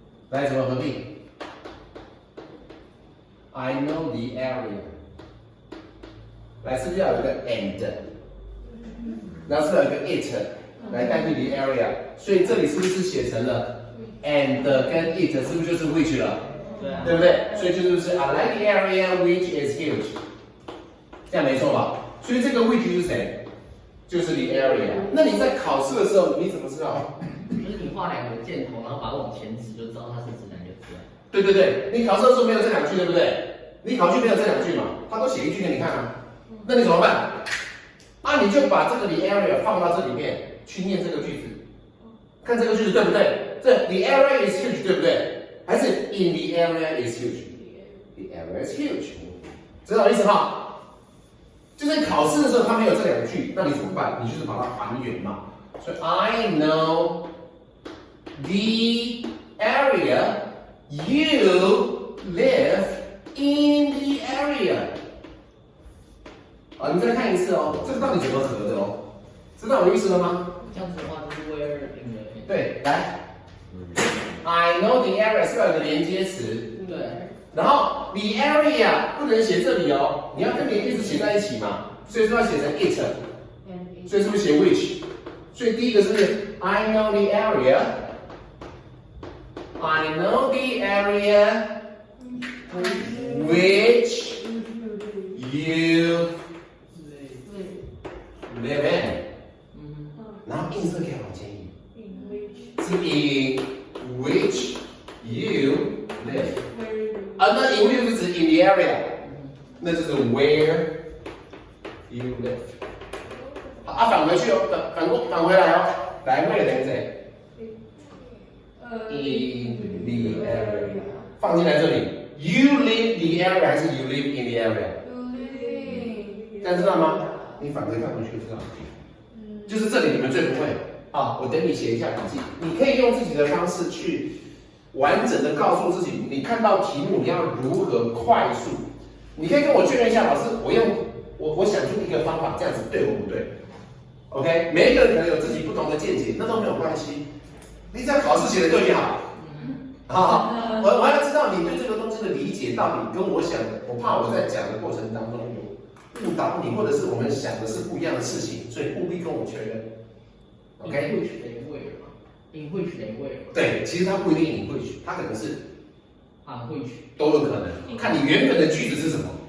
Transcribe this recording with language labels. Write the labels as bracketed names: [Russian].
[Chinese] 来，怎么合并 [English] ？I know the area. [Chinese] 来，是不是要有一个 and？ 然后是不是有一个 it 来代替 the area？ 所以这里是不是写成了 and 跟 it？ 是不是就是 which 了？对啊，对不对？所以就是 [English] I like the area which is huge， [Chinese] 这样没错吧？所以这个 which 是谁？就是 [English] the area。 [Chinese] 那你在考试的时候，你怎么知道？就是你画两个箭头，然后把它往前指，就知道它是指哪个字啊。对对对，你考试的时候没有这两句，对不对？你考卷没有这两句嘛？他都写一句给你看啊，那你怎么办？啊，你就把这个 the area 放到这里面去念这个句子，看这个句子对不对？ [English] 这 the area is huge [Chinese] 对不对？还是 [English] in the area is huge？The area is huge， [Chinese] 知道我意思吗？就是考试的时候他没有这两句，那你怎么办？你就是把它还原嘛。所以 [English] I know the area you live in the area。 [Chinese] 好，你再看一次哦，这个到底怎么合的哦？知道我意思了吗？这样子的话就是 [English] where in the [Chinese] 对，来， [English] I know the area [Chinese] 是不是有个连接词？对，然后 the area 不能写这里哦，你要跟你一直写在一起嘛，所以说要写成 it， 所以是不是写 which？所以第一个是 [English] I know the area，I know the area which you live in， 然后 in [Chinese] 这个可以往前移，是 [English] in which you live。啊，那 in which [Chinese] 是指 [English] in the area， [Chinese] 那就是 [English] where you live。 [Chinese] 啊，返回去哦，返回来哦，来 where 等于谁？ [English] in the area， [Chinese] 放进来这里。 [English] You live the area 还是 you live in the area？ [Chinese] 这样知道吗？你反回看回去就知道。就是这里你们最不会啊，我等你写一下笔记，你可以用自己的方式去完整的告诉自己，你看到题目你要如何快速，你可以跟我确认一下，老师，我想出一个方法，这样子对或不对 ？OK， 每一个人可能有自己不同的见解，那都没有关系，你只要考试写的对就好。好，我要知道你对这个东西的理解到底跟我想的，我怕我在讲的过程当中有误导你，或者是我们想的是不一样的事情，所以务必跟我确认。 OK， [English] which they where 嘛，in which they where 嘛。 [Chinese] 对，其实它不一定你会去，它可能是 [English] 啊which [Chinese] 都有可能，看你原本的句子是什么。